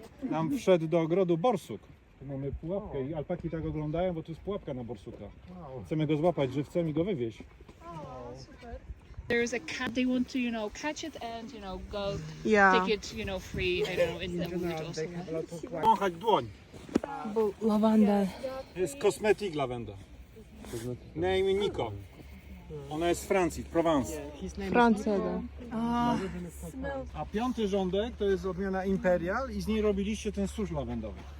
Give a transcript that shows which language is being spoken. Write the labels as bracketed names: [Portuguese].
[Polish] Nam wszedł do ogrodu borsuk. Tu mamy pułapkę i alpaki tak oglądają, bo tu jest pułapka na borsuka. Chcemy go złapać żywcem i go wywieźć. [English] There's a cat. They want to, you know, catch it and, you know, go [Polish] Ja. [English] take it, you know, free. I don't know, in the wood or something. [Polish] Wąchać dłoń. [Kazakh] Бұл лаванда. [Polish] To jest kosmetyk lawenda. Na imię Niko. Ona jest z Francji, Provence. [Kazakh] Францияда. [Polish] A 5. rządek to jest odmiana Imperial i z niej robiliście ten susz lawendowy.